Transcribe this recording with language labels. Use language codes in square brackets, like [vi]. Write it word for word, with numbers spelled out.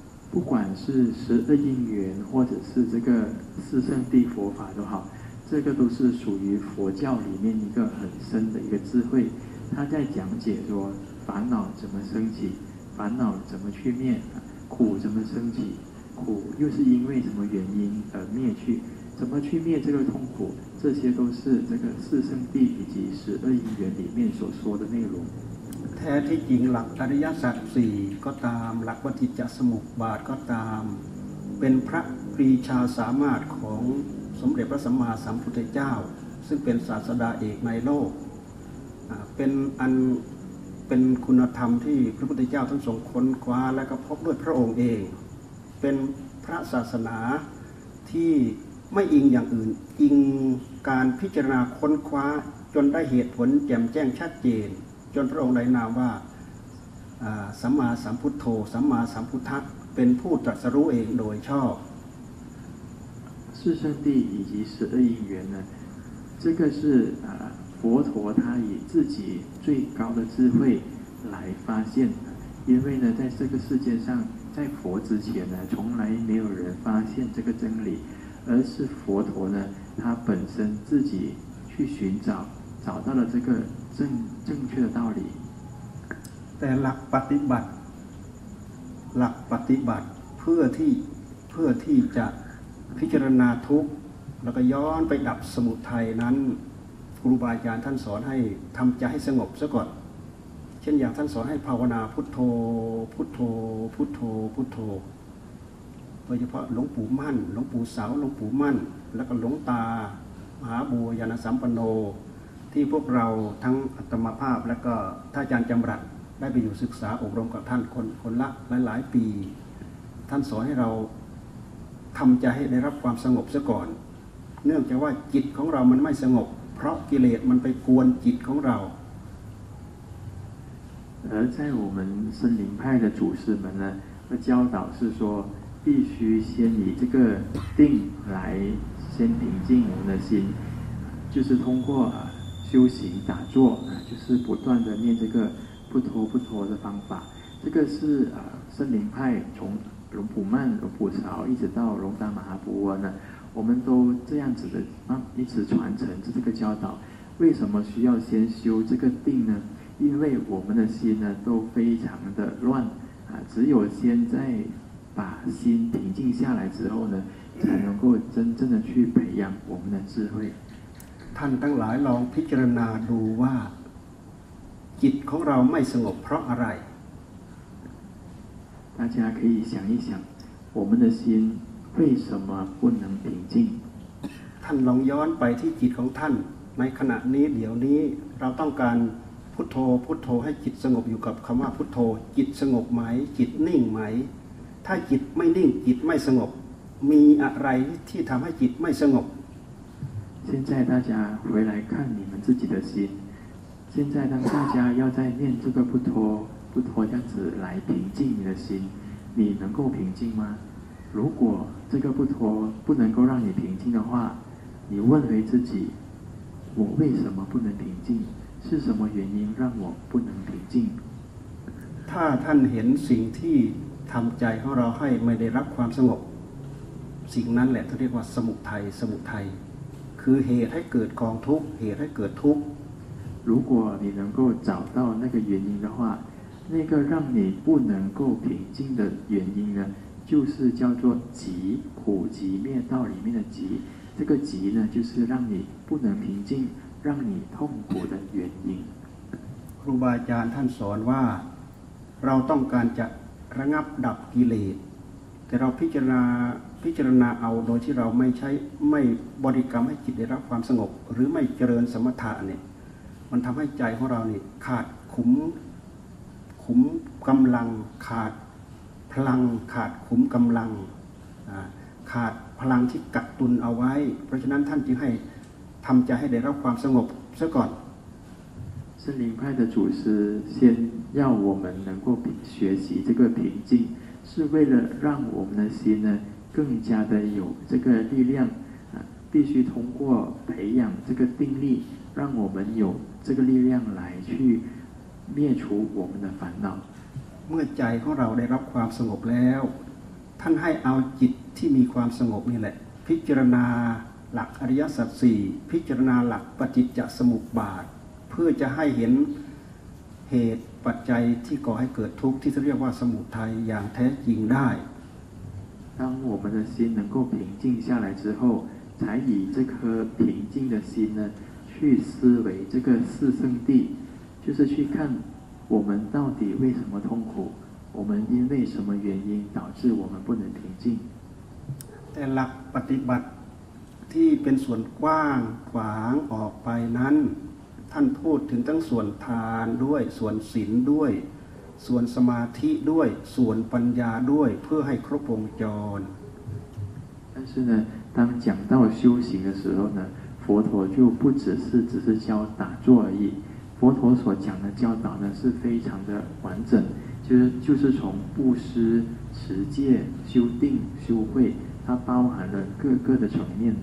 [zh] 不管是十二因缘或者是这个四圣谛佛法都好这个都是属于佛教里面一个很深的一个智慧他在讲解说烦恼怎么升起烦恼怎么去灭苦怎么升起苦又是因为什么原因而灭去怎么去灭这个痛苦这些都是这个四圣谛以及十二因缘里面所说的内容 [th] แท้ที่จริงหลักอริยสัจสี่ก็ตามหลักปฏิจจสมุปบาทก็ตามเป็นพระปรีชาสามารถของสมเด็จพระสัมมาสัมพุทธเจ้าซึ่งเป็นศาสดาเอกในโลก เป็นอันเป็นคุณธรรมที่พระพุทธเจ้าทั้งสองค้นคว้าและก็พบด้วยพระองค์เองเป็นพระศาสนาที่ไม่อิงอย่างอื่นอิงการพิจารณาค้นคว้าจนได้เหตุผลแจ่มแจ้งชัดเจนจนพระองค์ได้นามว่าสัมมาสัมพุทโธสัมมาสัมพุทธะเป็นผู้ตรัสรู้เองโดยชอบ [zh] 四圣谛以及十二因缘呢这个是啊佛陀他以自己最高的智慧来发现，因为呢，在这个世界上，在佛之前呢，从来没有人发现这个真理，而是佛陀呢，他本身自己去寻找，找到了这个正正确的道理。 [th] แต่หลักปฏิบัติหลักปฏิบัติเพื่อที่เพื่อที่จะพิจารณาทุกข์แล้วก็ย้อนไปดับสมุทัยนั้นครูบาอาจารย์ท่านสอนให้ทำใจให้สงบซะก่อนเช่นอย่างท่านสอนให้ภาวนาพุทโธพุทโธพุทโธพุทโธ โดยเฉพาะหลวงปู่มั่นหลวงปู่เสาหลวงปู่มั่นแล้วก็หลวงตามหาบัวยานสัมปันโนที่พวกเราทั้งอัตมาภาพและก็ท่านอาจารย์จำรัดได้ไปอยู่ศึกษาอบรมกับท่านคนคนละหลายๆปีท่านสอนให้เราทำใจให้ได้รับความสงบซะก่อนเนื่องจากว่าจิตของเรามันไม่สงบเพราะกิเลสมันไปกวนจิตของเรา [zh] 而在我们森林派的祖师们呢，的教导是说，必须先以这个定来先平静我们的心，就是通过、啊、修行打坐、啊、就是不断的念这个不脱不脱的方法。这个是啊，森林派从龙普曼、龙普潮一直到龙达马哈布窝呢，我们都这样子的啊，一直传承这个教导。为什么需要先修这个定呢？因为我们的心呢都非常的乱啊，只有先在把心平静下来之后呢，才能够真正的去培养我们的智慧。 [th] ท่านทั้งหลายลองพิจารณาดูว่าจิตของเราไม่สงบเพราะอะไร [zh] 大家可以想一想，我们的心为什么不能平静？ [th] ท่านลองย้อนไปที่จิตของท่านในขณะนี้เดี๋ยวนี้เราต้องการพุทโธพุทโธให้จิตสงบอยู่กับคำว่าพุทโธจิตสงบไหมจิตนิ่งไหมถ้าจิตไม่นิ่งจิตไม่สงบมีอะไรที่ทำให้จิตไม่สงบ [zh] 现在大家回来看你们自己的心现在当大家要在念这个พุทโธพุทโธ这样子来平静你的心你能够平静吗如果这个พุทโธ不能够让你平静的话你问回自己我为什么不能平静是什么原因让我不能平静？ [th] ถ้าท่านเห็นสิ่งที่ทำใจของเราให้ไม่ได้รับความสงบสิ่งนั้นแหละที่เรียกว่าสมุทัยสมุทัยคือเหตุให้เกิดกองทุกข์เหตุให้เกิดทุกข์ [zh] 如果你能够找到那个原因的话那个让你不能够平静的原因呢就是叫做集苦集灭道里面的集这个集呢就是让你不能平静让你痛苦的原因 [th] ครูบาอาจารย์ท่านสอนว่าเราต้องการจะระงับดับกิเลสแต่เราพิจารณาพิจารณาเอาโดยที่เราไม่ใช้ไม่บริกรรมให้จิตได้รับความสงบหรือไม่เจริญสมถะเนี่ยมันทำให้ใจของเราเนี่ยขาดขุมขุมกำลังขาดพลังขาดขุมกำลังขาดพลังที่กักตุนเอาไว้เพราะฉะนั้นท่านจึงให้ทำใจให้ได้รับความสงบซะก่อน [zh] 森林派的祖师先要我们能够学习这个平静是为了让我们的心呢更加的有这个力量、啊、必须通过培养这个定力让我们有这个力量来去灭除我们的烦恼 [th] เมื่อใจของเราได้รับความสงบแล้วท่านให้เอาจิตที่มีความสงบนี่แหละพิจารณาหลักอริยสัจสี่พิจารณาหลักปฏิจจสมุปบาทเพื่อจะให้เห็นเหตุปัจจัยที่ก่อให้เกิดทุกข์ที่เรียกว่าสมุทัยอย่างแท้จริงได้ [zh] 当我们的心能够平静下来之后才以这颗平静的心呢去思维这个四圣谛就是去看我们到底为什么痛苦我们因为什么原因导致我们不能平静 [th] แต่หลักปฏิบัติที่เป็นส่วนกว้างขวางออกไปนั้นท่านพูดถึงทั้งส่วนทานด้วยส่วนศีลด้วยส่วนสมาธิด้วยส่วนปัญญาด้วยเพื่อให้ครบวงจร [zh] 但是呢当讲到修行的时候呢佛陀就不只是只是教打坐而已佛陀所讲的教导呢是非常的完整就是就是从布施持戒修定修慧它包含了各个的层面